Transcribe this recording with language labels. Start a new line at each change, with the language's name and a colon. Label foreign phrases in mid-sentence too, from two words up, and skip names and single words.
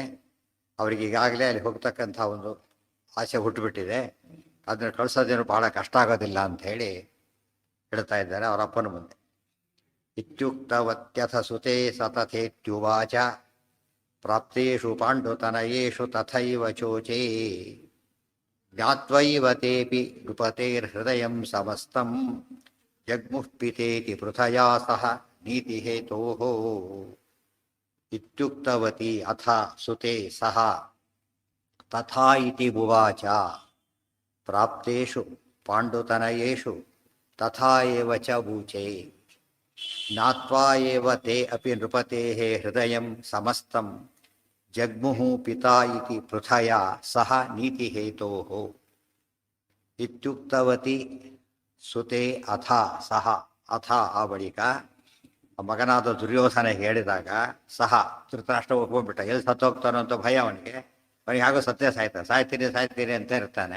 Kannada: ಅವರಿಗೆ ಈಗಾಗಲೇ ಅಲ್ಲಿ ಹೋಗ್ತಕ್ಕಂಥ ಒಂದು ಆಸೆ ಹುಟ್ಟುಬಿಟ್ಟಿದೆ. ಅದನ್ನು ಕಳಿಸೋದೇನು ಬಹಳ ಕಷ್ಟ ಆಗೋದಿಲ್ಲ ಅಂತ ಹೇಳಿ ಹೇಳ್ತಾ ಇದ್ದಾರೆ ಅವರ ಅಪ್ಪನ ಮುಂದೆ.
Sanskrit: ಇತ್ಯುಕ್ತವತ್ಯಥ ಸುತೆ ಸತಥೇತ್ಯುವಾಚ ಪ್ರಾಪ್ತೇಷು ಪಾಂಡುತನಯೇಷು ತಥೈವ ಚೋಚೇ ಜ್ಞಾತ್ವೈವ ತೇಪಿ ನೃಪತೇರ್ಹೃದಯಂ ಸಮಸ್ತಂ ಜಗ್ಮುಃ ಪಿತೇತಿ ಪೃಥಯಾ ಸಹ ನೀತಿಹೇತೋಃ. ಇತ್ಯುಕ್ತವತಿ ಅಥ ಸುತೆ ಸಹ ತಥಾ ಇತಿ ಉವಾಚ ಪ್ರಾಪ್ತೇಷು ಪಾಂಡುತನಯೇಷು ತಥಾ ಏವ ಚ ಊಚೆ ಜ್ಞಾತ್ವಾ ಏವ ತೇ ಅಪಿ ನೃಪತೇಃ ಹೃದಯಂ ಸಮಸ್ತಂ ಜಗ್ಮುಃ ಪಿತಾ ಇತಿ ಪೃಥಯಾ ಸಹ ನೀತಿಹೇತೋಃ. ಇತ್ಯುಕ್ತವತಿ ಸುತೆ ಅಥ ಸಹ ಅಥ
Kannada: ಆ ಬಳಿಕ ಮಗನಾದ ದುರ್ಯೋಧನ ಹೇಳಿದಾಗ ಸಹ ಧೃತರಾಷ್ಟ್ರ ಒಪ್ಕೊಂಡ್ಬಿಟ್ಟ. ಎಲ್ಲಿ ಸತ್ತೋಗ್ತಾನೋ ಅಂತ ಭಯ ಅವನಿಗೆ ಹಾಗೋ ಸತ್ಯ ಸಾಯ್ತೀನಿ ಅಂತ ಇರ್ತಾನೆ.